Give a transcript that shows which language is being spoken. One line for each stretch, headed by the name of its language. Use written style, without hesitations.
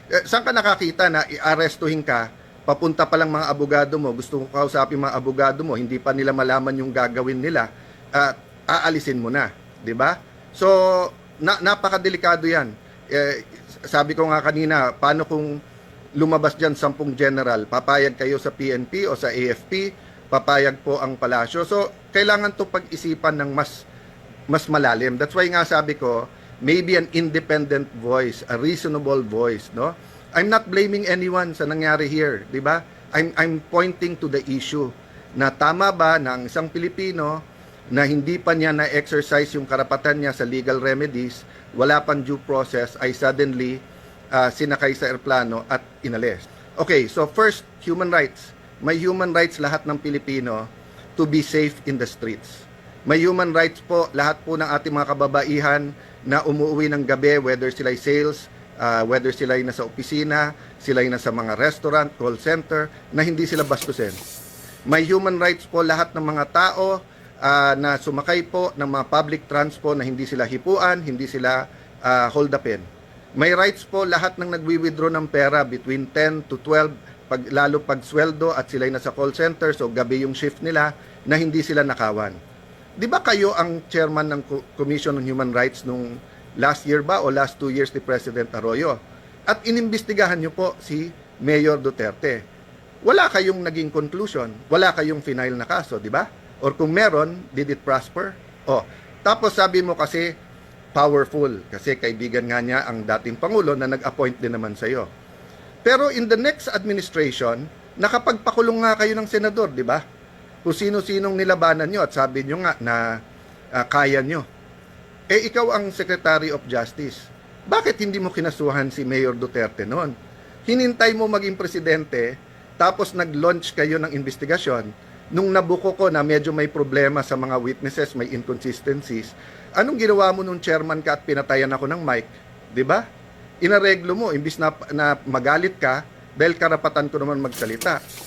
Filipino: Saan ka nakakita na i-arestuhin ka, papunta pa lang mga abogado mo, gusto ko kausapin mga abogado mo, hindi pa nila malaman yung gagawin nila, aalisin mo na, di ba? So, napakadelikado yan. Sabi ko nga kanina, paano kung lumabas dyan 10 general, papayag kayo sa PNP o sa AFP, papayag po ang palasyo. So, kailangan to pag-isipan ng mas malalim.
English: That's why nga sabi ko, maybe an independent voice, a reasonable voice, no?
Filipino: I'm not blaming anyone sa nangyari here, di ba? I'm pointing to the issue na tama ba na ang isang Pilipino na hindi pa niya na-exercise yung karapatan niya sa legal remedies, wala pang due process, ay suddenly sinakay sa eroplano at inalis.
English: Okay, so first, human rights.
Filipino: May human rights lahat ng Pilipino to be safe in the streets. May human rights po lahat po ng ating mga kababaihan na umuwi ng gabi, whether sila'y sales, whether sila'y nasa opisina, sila'y nasa mga restaurant, call center, na hindi sila bastusin. May human rights po lahat ng mga tao na sumakay po ng mga public transport na hindi sila hipuan, hindi sila hold upin. May rights po lahat ng nagwi-withdraw ng pera between 10 to 12, lalo pag sweldo at sila'y nasa call center, so gabi yung shift nila, na hindi sila nakawan. Di ba kayo ang chairman ng Commission on Human Rights nung last year ba o last 2 years ni President Arroyo? At inimbestigahan nyo po si Mayor Duterte. Wala kayong naging conclusion, wala kayong final na kaso, di ba?
English: Or kung meron, did it prosper?
Filipino: Tapos sabi mo kasi powerful, kasi kaibigan nga niya ang dating Pangulo na nag-appoint din naman sa'yo. Pero in the next administration, nakapagpakulong nga kayo ng senador, di ba? Kung sino-sinong nilabanan nyo at sabi nyo nga na kaya nyo. Ikaw ang Secretary of Justice. Bakit hindi mo kinasuhan si Mayor Duterte noon? Hinintay mo maging presidente, tapos nag-launch kayo ng investigasyon. Nung nabuko ko na medyo may problema sa mga witnesses, may inconsistencies, anong ginawa mo nung chairman ka at pinatayan ako ng mic? Diba? Inareglo mo, imbis na magalit ka, dahil karapatan ko naman magsalita.